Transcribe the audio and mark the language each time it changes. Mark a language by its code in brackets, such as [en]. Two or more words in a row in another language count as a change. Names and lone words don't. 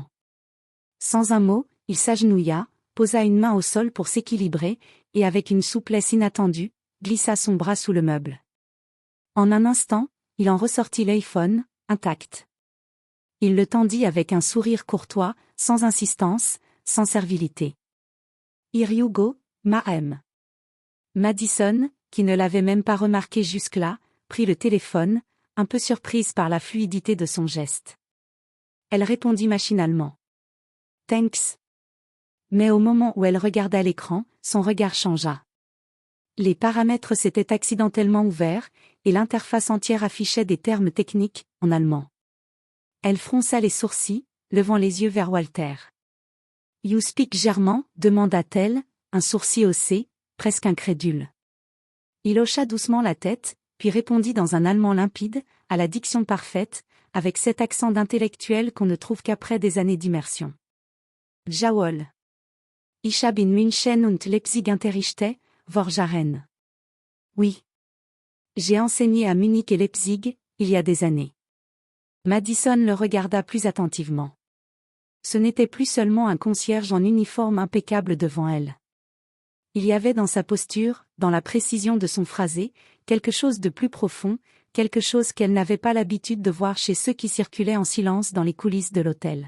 [fr] Sans un mot, il s'agenouilla, posa une main au sol pour s'équilibrer, et avec une souplesse inattendue, glissa son bras sous le meuble. En un instant, il en ressortit l'iPhone, intact. Il le tendit avec un sourire courtois, sans insistance, sans servilité. [en] Here you go, ma'am. Madison, [fr] qui ne l'avait même pas remarqué jusque-là, prit le téléphone, un peu surprise par la fluidité de son geste. Elle répondit machinalement. [en] Thanks. [fr] Mais au moment où elle regarda l'écran, son regard changea. Les paramètres s'étaient accidentellement ouverts, et l'interface entière affichait des termes techniques, en allemand. Elle fronça les sourcils, levant les yeux vers Walter. [en] You speak german, [fr] demanda-t-elle, un sourcil haussé, presque incrédule. Il hocha doucement la tête, puis répondit dans un allemand limpide, à la diction parfaite, avec cet accent d'intellectuel qu'on ne trouve qu'après des années d'immersion. [de] Jawohl. Ich habe in München und Leipzig unterrichtet, Vorjaren. [fr] Oui. J'ai enseigné à Munich et Leipzig, il y a des années. Madison le regarda plus attentivement. Ce n'était plus seulement un concierge en uniforme impeccable devant elle. Il y avait dans sa posture, dans la précision de son phrasé, quelque chose de plus profond, quelque chose qu'elle n'avait pas l'habitude de voir chez ceux qui circulaient en silence dans les coulisses de l'hôtel.